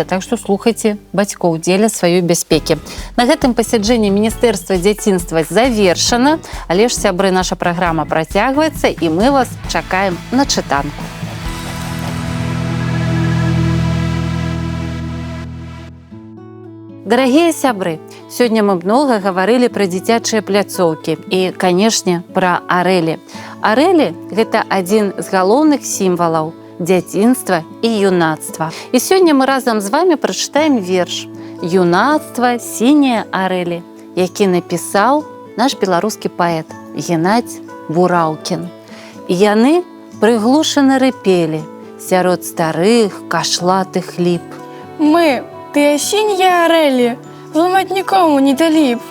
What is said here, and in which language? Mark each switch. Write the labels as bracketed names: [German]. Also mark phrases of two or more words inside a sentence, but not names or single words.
[Belarusian] Так што слухайце бацькоў дзеля сваёй бяспекі. На гэтым пасяджэнне Міністэрства дзяцінства завершана, але ж, сябры, наша праграма працягваецца, і мы вас чакаем на чытанку. [Russian] Дорогие сябры, сегодня мы много говорили про [Belarusian] дзіцячыя пляцоўкі [Russian] и, конечно, про арэлі. Арэлі – это один из галоўных символов дзяцінства и юнацтва. И сегодня мы разом с вами прочитаем верш «Юнацтва сінія арэлі», які написал наш [Belarusian] беларускі паэт [Russian] Геннадзь Бураўкін. [Belarusian] І яны прыглушана рыпелі сярод старых кашлатых ліп. Мы, тыя сінія арэлі, зламаць нікому не далі б.